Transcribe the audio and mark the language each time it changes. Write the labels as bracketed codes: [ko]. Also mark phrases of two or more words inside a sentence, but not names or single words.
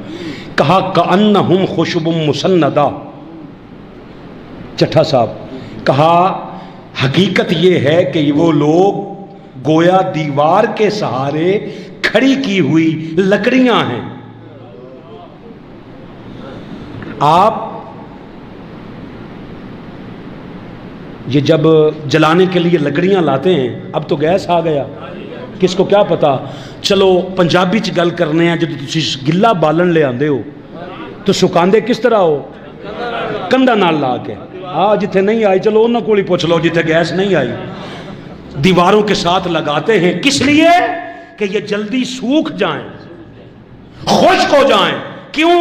[ur] کہا [ar] کأنہم خشب مسندہ، [ur] چٹھا صاحب کہا حقیقت یہ ہے کہ وہ لوگ گویا دیوار کے سہارے کھڑی کی ہوئی لکڑیاں ہیں۔ آپ یہ جب جلانے کے لیے لکڑیاں لاتے ہیں، اب تو گیس آ گیا، کس کو کیا پتا، [pa] چلو پنجابی چ گل کرنے ہیں، جب تسی گلا بالن لے آندے ہو تو سکاندے کس طرح ہو؟ کندا نال لا کے۔ [ur] جتھے نہیں آئی چلو انہوں کو ہی پوچھ لو جتھے گیس نہیں آئی، دیواروں کے ساتھ لگاتے ہیں، کس لیے؟ کہ یہ جلدی سوکھ جائیں، خشک ہو جائیں۔ کیوں؟